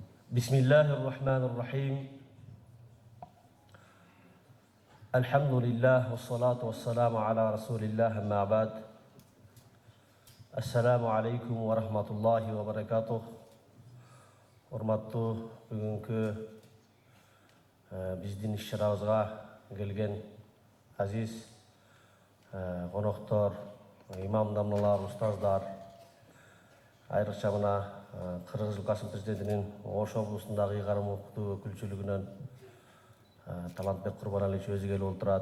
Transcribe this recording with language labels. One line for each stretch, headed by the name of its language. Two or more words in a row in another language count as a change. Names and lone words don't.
Arabic: بسم الله الرحمن الرحيم. الحمد لله والصلاة والسلام على رسول الله أما بعد. السلام عليكم ورحمة الله وبركاته.
Kyrgyz: Урматтуу бүгүнкү биздин иш-чарабызга келген азиз коноктор, имам дамналар, устаздар, айрыкча мына Кыргыз Республикасынын президентинин Ош облусундагы ыйгарым укуктуу өкүлчүлүгүнөн Талантбек Курбаналиевич өзү келип отурат.